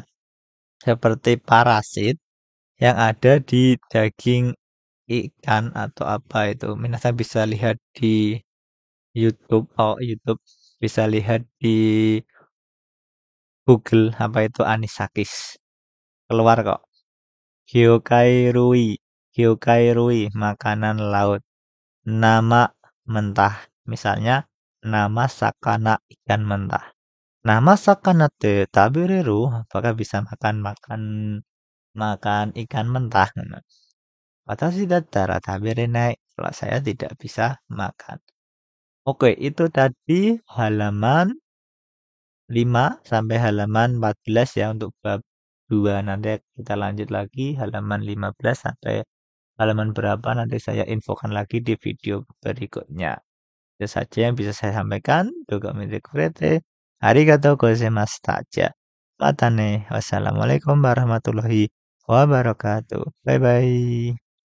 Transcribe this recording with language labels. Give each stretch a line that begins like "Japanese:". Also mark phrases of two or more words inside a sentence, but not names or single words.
Indonesian: Seperti parasit yang ada di daging ikan atau apa itu. Minasan bisa lihat di YouTube. Oh, YouTube bisa lihat di Google apa itu anisakis. Keluar kok.
Japanese: 魚介類、魚介類,
Indonesian: makanan laut. Nama mentah. Misalnya
Japanese: 生 魚
Indonesian: ikan mentah.
Japanese: 生 魚 て 食べれる,
Indonesian: apakah bisa makan ikan mentah?
Japanese: 私 だったら 食べれない,
Indonesian: kalau saya tidak bisa makan. Oke, itu tadi halaman 5 sampai halaman 14 ya untuk bab 2. Nanti kita lanjut lagi halaman 15 sampai halaman berapa nanti saya infokan lagi di video berikutnya. Itu saja yang bisa saya sampaikan.
Japanese: 動画 見て くれて。ありがとう ございました. またね.
Arabic: والسلام عليكم ورحمة الله وبركاته.
English: Bye bye.